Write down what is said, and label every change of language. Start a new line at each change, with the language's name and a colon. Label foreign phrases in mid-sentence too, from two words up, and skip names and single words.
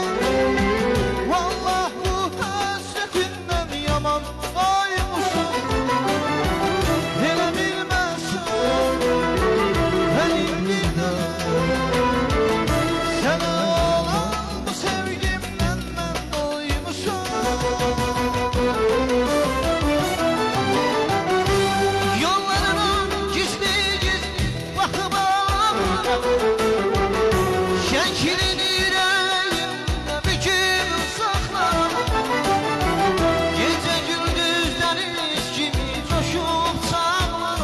Turkish: Vallahi bu hasretinden yaman doymuşum.
Azerbaijani: Elə bilməsən benim bir daha sənə olan bu sevgimdən mən doymuşum.
Turkish: Yollarına gizli gizli bakıp şeklin yüreğimde büküp saklar. Gece gündüz deniz gibi coşup çağlar.